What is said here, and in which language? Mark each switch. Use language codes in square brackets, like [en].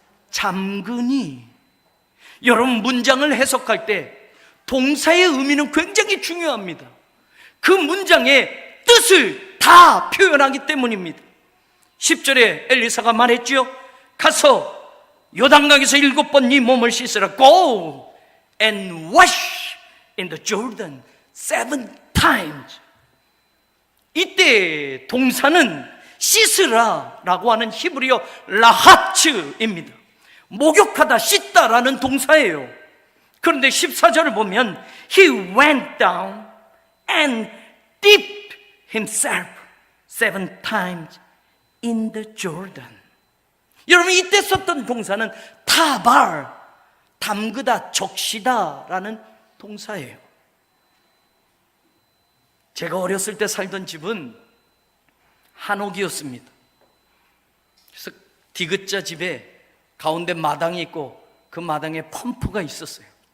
[ko] 잠그니. 여러분, 문장을 해석할 때 동사의 의미는 굉장히 중요합니다. 그 문장의 뜻을 다 표현하기 때문입니다. 10절에 엘리사가 말했지요. 가서 요단강에서 7번 네 몸을 씻으라. [en] Go and wash in the Jordan 7 times. [ko] 이때 동사는 씻으라 라고 하는 히브리어 라하츠입니다. 목욕하다, 씻다라는 동사예요. 그런데 14절을 보면 [en] He went down and dipped himself 7 times in the Jordan. [ko] 여러분, 이때 썼던 동사는 타발, 담그다, 적시다 라는 동사예요. 제가 어렸을 때 살던 집은 한옥이었습니다. 그래서 디귿자 집에 가운데 마당이 있고 그 마당에 펌프가 있었어요.